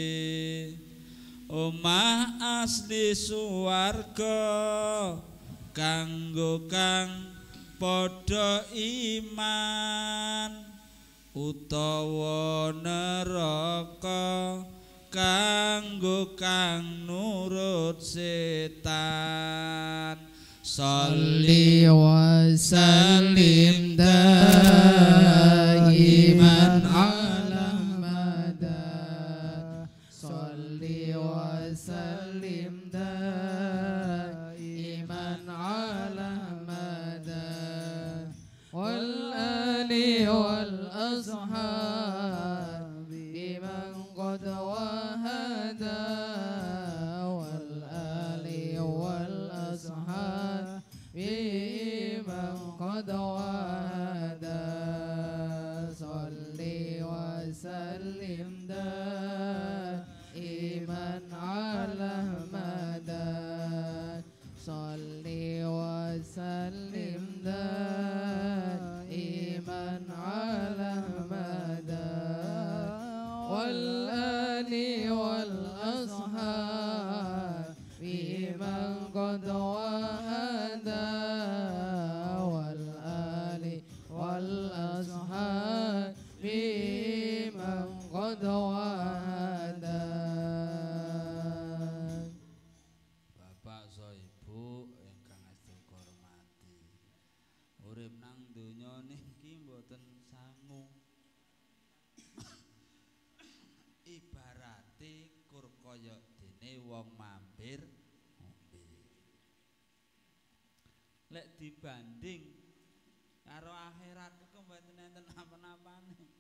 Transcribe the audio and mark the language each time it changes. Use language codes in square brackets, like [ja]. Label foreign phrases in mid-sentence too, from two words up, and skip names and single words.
[jv] omah asli suwarga kanggo kang padha iman utawa neraka kanggo kang nurut setan [ar] صل وسلم دائما على مدد صل وسلم دائما على مدد والآل وال أصحاب بمن قد وحد والآل والأصحاب بمن قد وحد صل وسلم دائما على مدد صل وسلم دائما على مدد والآل والأصحاب بمن قد وحد والآل والأصحاب بمن قد وحد. [jv] Bapak so ibu ingkang asih hormati urip nang donya niki mboten sangu ibarate kur kaya dene wong mampir ngombe lek dibanding karo akhirat iku mboten enten apa-apane